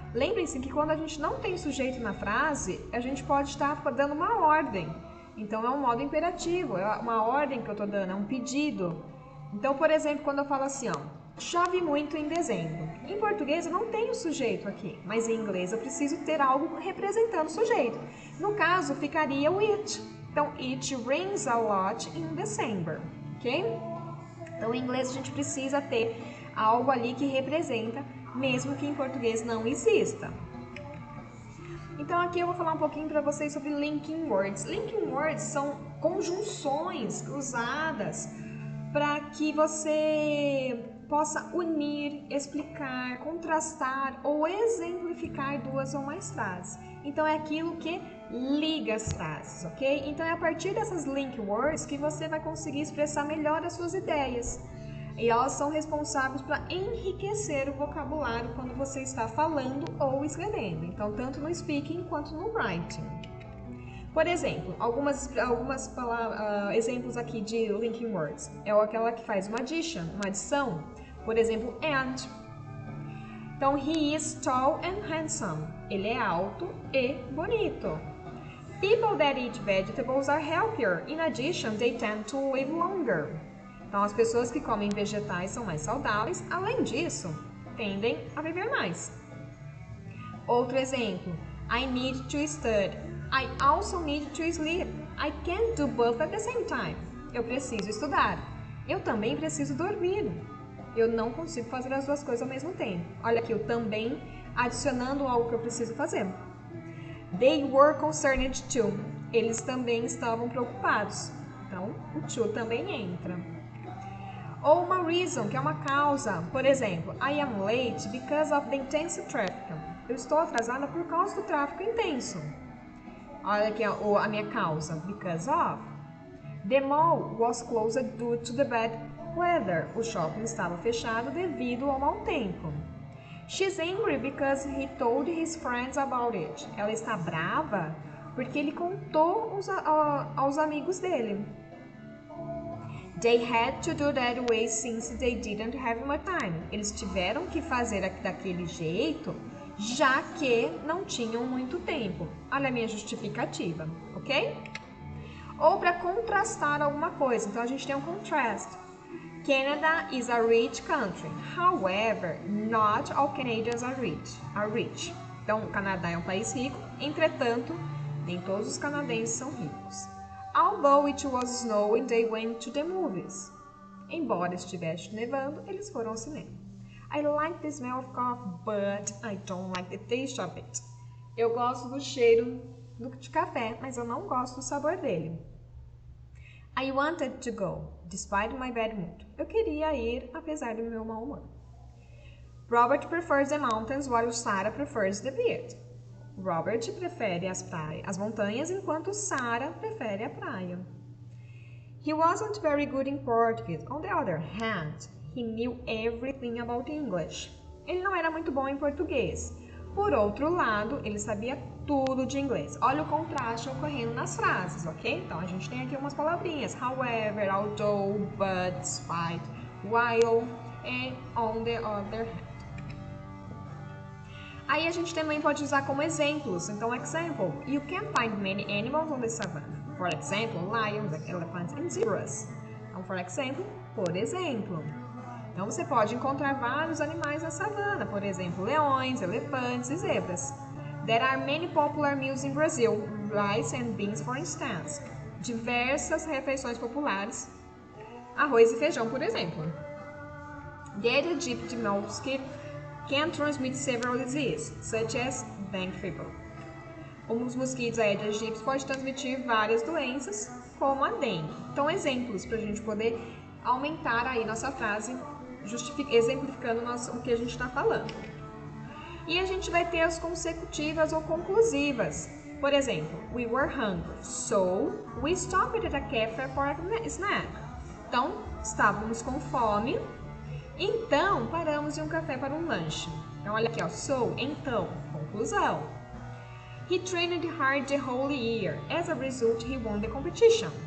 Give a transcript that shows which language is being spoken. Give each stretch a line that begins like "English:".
Portuguese: Lembrem-se que quando a gente não tem sujeito na frase, a gente pode estar dando uma ordem. Então, é um modo imperativo, é uma ordem que eu estou dando, é um pedido. Então, por exemplo, quando eu falo assim, ó, chove muito em dezembro. Em português eu não tenho sujeito aqui, mas em inglês eu preciso ter algo representando o sujeito. No caso, ficaria o it.
English: Então, it rains a lot in December, ok?
Portuguese: Então, em inglês a gente precisa ter algo ali que representa, mesmo que em português não exista. Então, aqui eu vou falar um pouquinho para vocês sobre linking words. Linking words são conjunções cruzadas para que você possa unir, explicar, contrastar ou exemplificar duas ou mais frases. Então, é aquilo que liga as frases, ok? Então, é a partir dessas link words que você vai conseguir expressar melhor as suas ideias. E elas são responsáveis para enriquecer o vocabulário quando você está falando ou escrevendo. Então, tanto no speaking quanto no writing. Por exemplo, algumas exemplos aqui de linking words. É aquela que faz uma addition, uma adição. Por exemplo, and. Então,
English: he is tall and handsome.
Portuguese: Ele é alto e bonito.
English: People that eat vegetables are healthier. In addition, they tend to live longer.
Portuguese: Então, as pessoas que comem vegetais são mais saudáveis. Além disso, tendem a viver mais.
English: Outro exemplo. I need to study. I also need to sleep. I can't do both at the same time.
Portuguese: Eu preciso estudar. Eu também preciso dormir. Eu não consigo fazer as duas coisas ao mesmo tempo. Olha aqui, eu também adicionando algo que eu preciso fazer.
English: They were concerned too.
Portuguese: Eles também estavam preocupados. Então, o to também entra. Ou uma reason, que é uma causa. Por exemplo,
English: I am late because of the intense traffic.
Portuguese: Eu estou atrasada por causa do tráfego intenso. Olha aqui a minha causa. Because of.
English: The mall was closed due to the bad weather.
Portuguese: O shopping estava fechado devido ao mau tempo.
English: She's angry because he told his friends about it.
Portuguese: Ela está brava porque ele contou aos amigos dele.
English: They had to do that way since they didn't have much time.
Portuguese: Eles tiveram que fazer daquele jeito, já que não tinham muito tempo. Olha a minha justificativa, ok? Ou para contrastar alguma coisa. Então, a gente tem um contrast.
English: Canada is a rich country. However, not all Canadians are rich.
Portuguese: Então, o Canadá é um país rico. Entretanto, nem todos os canadenses são ricos.
English: Although it was snowing, they went to the movies.
Portuguese: Embora estivesse nevando, eles foram ao cinema.
English: I like the smell of coffee, but I don't like the taste of it.
Portuguese: Eu gosto do cheiro de café, mas eu não gosto do sabor dele.
English: I wanted to go, despite my bad mood.
Portuguese: Eu queria ir, apesar do meu mau humor.
English: Robert prefers the mountains, while Sarah prefers the beach.
Portuguese: Robert prefere as montanhas, enquanto Sarah prefere a praia.
English: He wasn't very good in Portuguese. On the other hand, he knew everything about English.
Portuguese: Ele não era muito bom em português. Por outro lado, ele sabia tudo de inglês. Olha o contraste ocorrendo nas frases, ok? Então, a gente tem aqui umas palavrinhas.
English: However, although, but, despite, while, and on the other hand.
Portuguese: Aí a gente também pode usar como exemplos.
English: Então, example, you can find many animals on the savannah. For example, lions, elephants and zebras.
Portuguese: Então, por exemplo. Então, você pode encontrar vários animais na savana. Por exemplo, leões, elefantes e zebras.
English: There are many popular meals in Brazil. Rice and beans, for instance.
Portuguese: Diversas refeições populares. Arroz e feijão, por exemplo.
English: The Egypt mosquito can transmit several diseases, such as dengue fever.
Portuguese: Os mosquitos Aedes aegypti podem transmitir várias doenças, como a dengue. Então, exemplos para a gente poder aumentar aí nossa frase, exemplificando o que a gente está falando. E a gente vai ter as consecutivas ou conclusivas. Por exemplo,
English: we were hungry, so we stopped at a cafe for a snack.
Portuguese: Então, estávamos com fome, então paramos de um café para um lanche. Então, olha aqui, ó. So, então, conclusão.
English: He trained hard the whole year. As a result, he won the competition.